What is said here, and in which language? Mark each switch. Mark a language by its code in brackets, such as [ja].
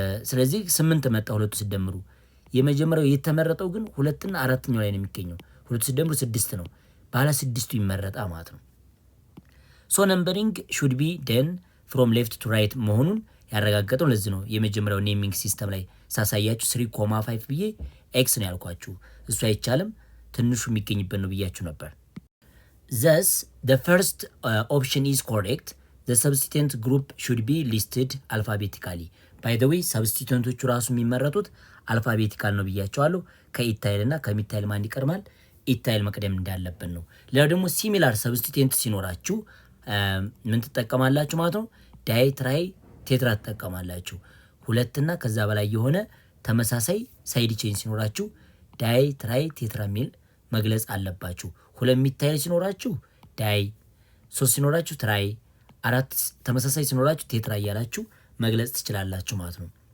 [am] ስለዚህ 8 መጣ ሁለቱ ሲደምሩ። የመጀመሪያው የተመረጠው ግን 2 እና 4ኛው ላይ ነው የሚገኘው። ሁለቱ ሲደምሩ 6 ነው። ባለ 6ቱ ይመረጣ ማለት ነው። ሶ ነምበሪንግ [en] should be done from left to right [am] መሆኑን ያረጋገጠው ለዚህ ነው። የመጀመሪያው ኔሚንግ ሲስተም ላይ ሳሳያችሁ 3,5 ብዬ ኤክስ ነው ያልኳችሁ። እሱ አይቻልም ትንሹ የሚገኝበት ነው ብያችሁ ነበር። [en] thus the first option is correct. the substituent group should be listed alphabetically. by the way [am] ሰብስቲቱንቶቹ ራሱ የሚመረጡት አልፋቤቲካል ነው ብያቸዋለሁ። ከኢታይል እና ከሚታይል ማን ይቀርማል? ኢታይል መቅደም እንዳለብን ነው። ሌላው ደግሞ ሲሚላር ሰብስቲቱንት ሲኖራችሁ ምን ትጠቀማላችሁ ማለት ነው? ዳይ ትራይ ቴትራ ትጠቀማላችሁ። ሁለትና ከዛ በላይ የሆነ ተመሳሳይ ሳይድ ቼን ሲኖራችሁ ዳይ ትራይ ቴትራ ሚል መግለጽ አለባችሁ። ሁለት ሚታይል ሲኖራችሁ ዳይ፣ ሶስት ሲኖራችሁ ትራይ፣ አራት ተመሳሳይ ሲኖራችሁ ቴትራ እያላችሁ መግለጽ ትችላላችሁ ማለት ነው።